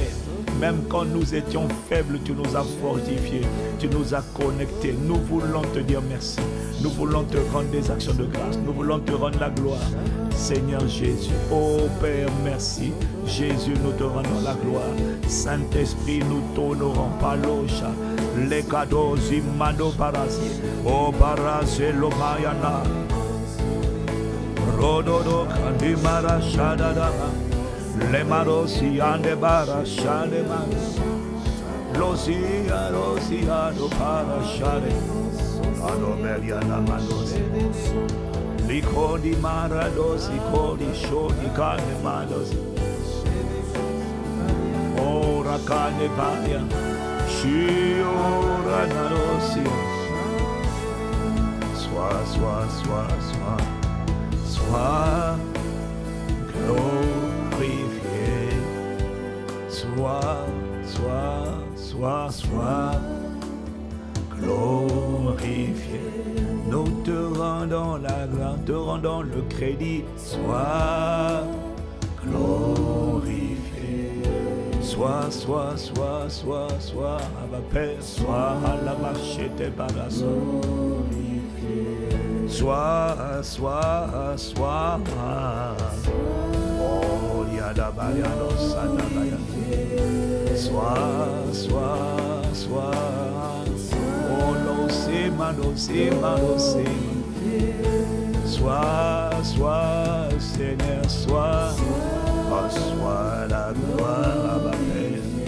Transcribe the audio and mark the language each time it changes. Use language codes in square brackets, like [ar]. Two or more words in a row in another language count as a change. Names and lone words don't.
[fr] Même quand nous étions faibles, tu nous as fortifiés, tu nous as connectés. Nous voulons te dire merci. Nous voulons te rendre des actions de grâce. Nous voulons te rendre la gloire. Seigneur Jésus, oh Père, merci. Jésus, nous te rendons la gloire. Saint-Esprit, nous t'honorons. Palosha, les cadeaux, Imano Parasi, oh Parasi, Lomayana. Rododo Kandimara Shadada Lemarosi Andebara Shadema Losia, losia, do parashare. Anomelia na manose. Likodi maradosi, kodi shodi kane madosi. Ora kane baya. Shiora narosia. Sois glorifié. Sois glorifié. Nous te rendons la gloire, te rendons le crédit. Sois glorifié. Sois, Abba Père, sois à la marche tes bagages. Sois. Oh, yada bayano sadabaya. Sois. Oh, no sema. Sois, Seigneur, sois. Reçois la gloire, Abba Père.